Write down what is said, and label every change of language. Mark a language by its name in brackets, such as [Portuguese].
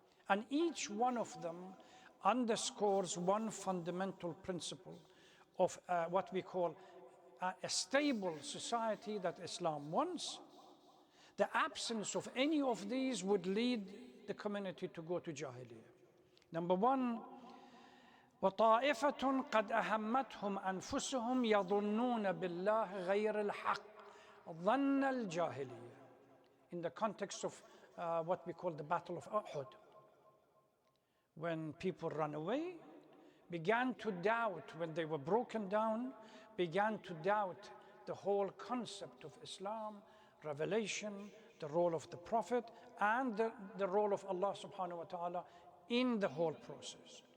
[English] And each one of them underscores one fundamental principle of what we call a stable society that Islam wants. The absence of any of these would lead the community to go to Jahiliyyah. Number 1, [Arabic] وَطَائِفَةٌ قَدْ أَهَمَّتْهُمْ أَنفُسُهُمْ يَظُنُّونَ بِاللَّهِ غَيْرَ الْحَقِّ ظَنَّ الْجَاهِلِيَّةِ. [English] In the context of what we call the Battle of Uhud, when people ran away, began to doubt, when they were broken down, began to doubt the whole concept of Islam, revelation, the role of the Prophet, and the role of Allah subhanahu wa ta'ala in the whole process.